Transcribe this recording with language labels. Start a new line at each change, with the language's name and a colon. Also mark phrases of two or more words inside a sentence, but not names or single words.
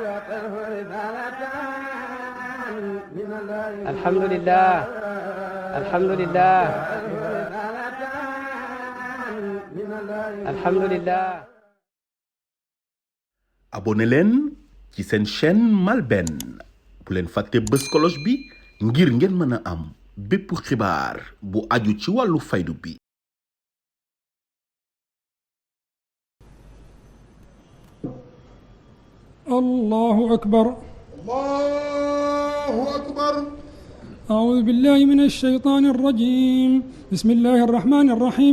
Arabic: الحمد لله الحمد لله الحمد لله.
Wolof: abonné leen ci seen chaîne MALBN bu leen fàtte bës cloche bi ngir ngeen mën a am bépp xibaar bu aju ci wàllu faydu bi.
Arabic: الله أكبر الله أكبر. أعوذ بالله من الشيطان الرجيم. بسم الله الرحمن الرحيم.